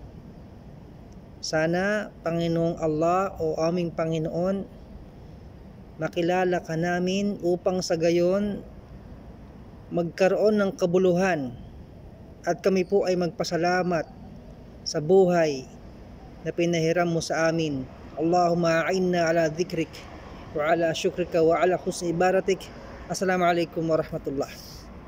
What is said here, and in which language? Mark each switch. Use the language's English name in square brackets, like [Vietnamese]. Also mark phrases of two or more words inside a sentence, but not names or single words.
[Filipino] Sana Panginoong Allah o aming Panginoon, makilala ka namin upang sa gayon magkaroon ng kabuluhan at kami po ay magpasalamat sa buhay na pinahiram mo sa amin. [Arabic] اللهم أعنا على ذكرك وعلى شكرك وعلى حسن عبادتك. السلام عليكم ورحمة الله.